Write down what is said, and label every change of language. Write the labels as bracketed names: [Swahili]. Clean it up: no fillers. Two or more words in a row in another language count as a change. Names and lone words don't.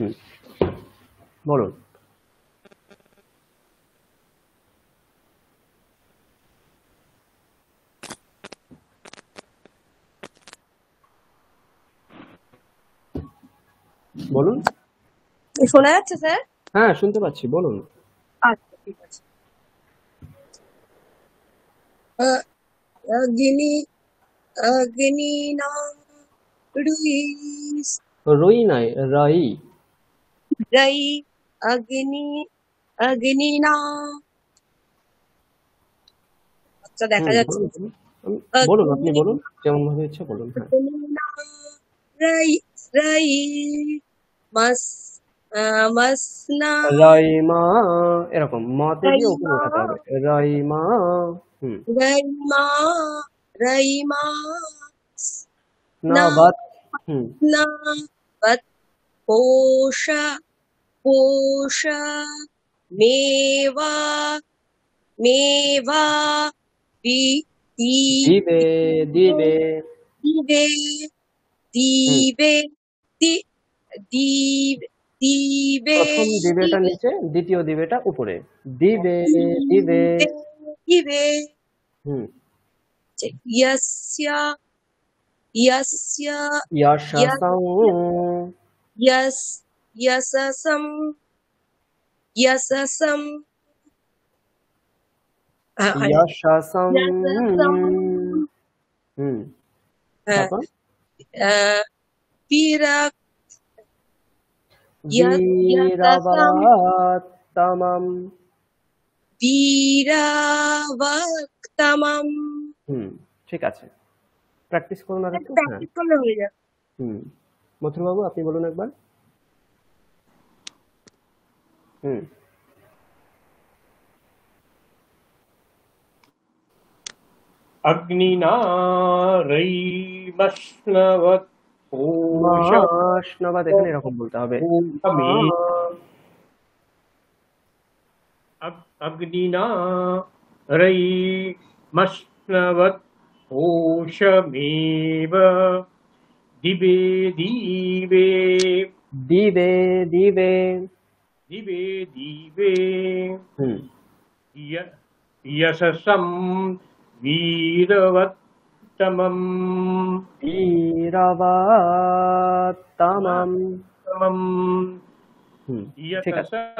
[Bangla] বলুন। বলুন। শোনা যাচ্ছে স্যার? হ্যাঁ, শুনতে পাচ্ছি, বলুন। আচ্ছা, ঠিক আছে। অগ্নি [Sanskrit] अग्निना रुइस [Bangla] রই নাই, রাই। [Sanskrit] रई अग्नि अग्निना [Bangla] আচ্ছা দেখা যাচ্ছে বলুন বলুন, আপনি বলুন, কেমন ভাবে ইচ্ছা বলুন। হ্যাঁ, [Sanskrit] अग्निना रई रई मस मसना [Bangla] রাইমা, এরকম মাতে গিয়ে উপরে [Sanskrit] रईमा [Bangla] উঠাতে হবে, রাইমা। [Sanskrit] रईमा रईमा [Bangla] না [Sanskrit] ना বাত। ना बत पोष पोष मेवा मेवा बी दी দিবে দিবে। दिवे दिवे दि दीव दिवे [Bangla] প্রথম দিবেটা নিচে, দ্বিতীয় দিবেটা উপরে। দিবে দিবে। [Sanskrit] दिवे হুম, यस्य यस्य ইয়াশাসাং, यस यशसम यशसम ইয়াশাসাং। यशसम [Bangla] তারপর [Sanskrit] विरक यशसम বীরাবাত্তামাম। वीरावक्तमम [Bangla] ঠিক আছে, প্র্যাকটিস করুন আর একটু। হ্যাঁ, প্র্যাকটিস করলে হয়ে যাবে। মথুর বাবু আপনি বলুন একবার। [Sanskrit] अग्निना रैमश्नवत् [Bangla] মাসনবাদ এখানে এরকম বলতে হবে। [Sanskrit] अग्निना रैमश्नवत् पोषमेव दिवे दिवे দিবে দিবে। दिवे दिवे হুম, यशसं वीरवत्तमम् বীরাবাত্তামাম। [Bangla] ঠিক আছে,